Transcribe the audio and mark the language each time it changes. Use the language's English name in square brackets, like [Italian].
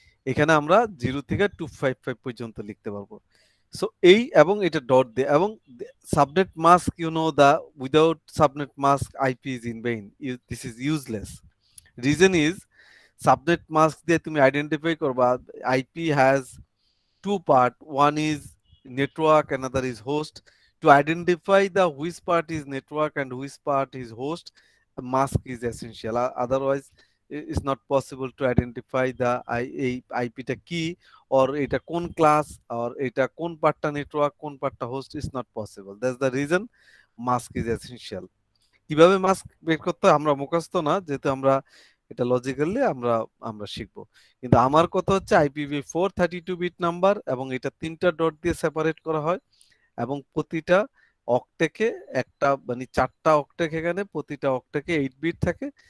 [Bangla] এখানে আমরা 0 থেকে 255 পর্যন্ত লিখতে পারবো। সো এই এবং এটা ডট দিয়ে, এবং subnet mask, [English] You know the without subnet mask IP is in vain, this is useless. Reason is subnet mask [Bangla] দিয়ে তুমি আইডেন্টিফাই করবা [English] IP has two part, one is network, another is host. To identify the which part is network and which part is host, a mask is essential. Otherwise it's not possible to identify the IP [Bangla] টা কি, [English] or [Bangla] এটা কোন class, [English] or [Bangla] এটা কোন পার্টটা network কোন পার্টটা host, [English] is not possible. That's the reason mask is essential. [Bangla] কিভাবে মাস্ক বের করতে হয় আমরা মুখস্থ না, যেহেতু আমরা এটা লজিক্যালি আমরা আমরা শিখবো। কিন্তু আমার কথা হচ্ছে IPv4 32-বিট নাম্বার, এবং এটা তিনটা ডট দিয়ে সেপারেট করা হয়, এবং প্রতিটা অক্টেকে একটা মানে চারটা অক্টেক, এখানে প্রতিটা অক্টেকে 8 বিট থাকে।